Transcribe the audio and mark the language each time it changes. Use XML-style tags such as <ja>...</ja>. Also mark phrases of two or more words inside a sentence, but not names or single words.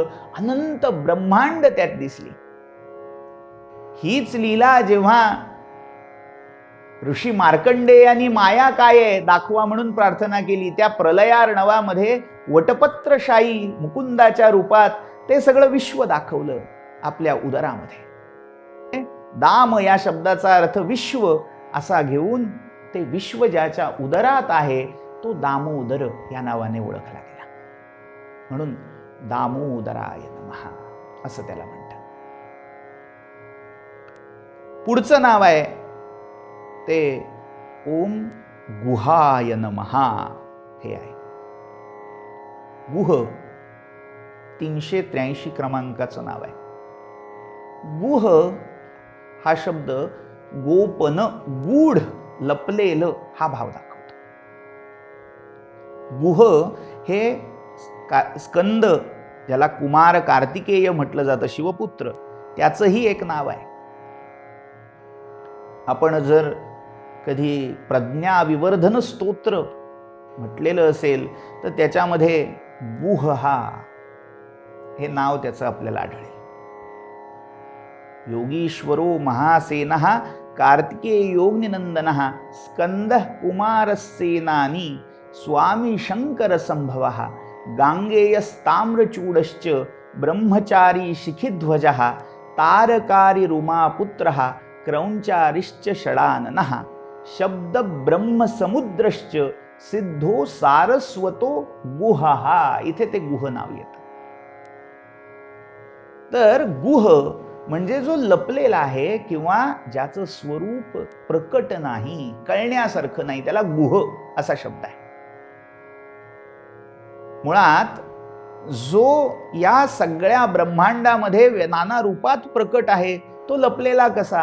<mr>अनंत ब्रह्मांड त्यात दिसली. हीच लीला जेव्हा ऋषी मार्कंडेयांनी माया काय आहे दाखवा म्हणून प्रार्थना केली, त्या प्रलयार्णवामध्ये वटपत्रशाही मुकुंदाच्या रूपात ते सगळं विश्व दाखवलं आपल्या उदरामध्ये. दाम या शब्दाचा अर्थ विश्व असा घेऊन ते विश्व ज्याच्या उदरात आहे तो दामोदर या नावाने ओळखला गेला. म्हणून</mr> <sa>दामोदराय नमः</sa> <mr>असं त्याला म्हणतात. पुढचं नाव आहे ते</mr> <sa>ओम गुहाय नमः</sa> <mr>हे आहे. गुह 383 क्रमांकाचं नाव आहे. गुह हा शब्द गोपन, गूढ, लपलेलं हा भाव दाखवतो. गुह हे स्कंद, ज्याला कुमार कार्तिकेय म्हटलं जातं, शिवपुत्र, त्याचंही एक नाव आहे. आपण जर कधी प्रज्ञा विवर्धन स्तोत्र म्हटलेलं असेल तर त्याच्यामध्ये गुह हे नाव त्याचं आपल्याला आढळेल.</mr> <sa>योगीश्वरो महासेनः कार्तिकेयोनिनंदनः स्कंदः कुमारसेनानी स्वामी शंकर संभवः गांगेयस्ताम्रचूडश्च ब्रह्मचारी शिखिध्वजः तारकारी रुमापुत्रः क्रौंचारिश्च षडाननः शब्द ब्रह्म समुद्रश्च सिद्धो सारस्वतो गुहः.</sa> <mr>इथे ते गुह नाव येतं. तर गुह म्हणजे जो लपलेला आहे किंवा ज्याचं स्वरूप प्रकट नाही, कळण्यासारखं नाही, त्याला गुह असा शब्द आहे. मुळात जो या सगळ्या ब्रह्मांडामध्ये नाना रूपात प्रकट आहे तो लपलेला कसा?</mr>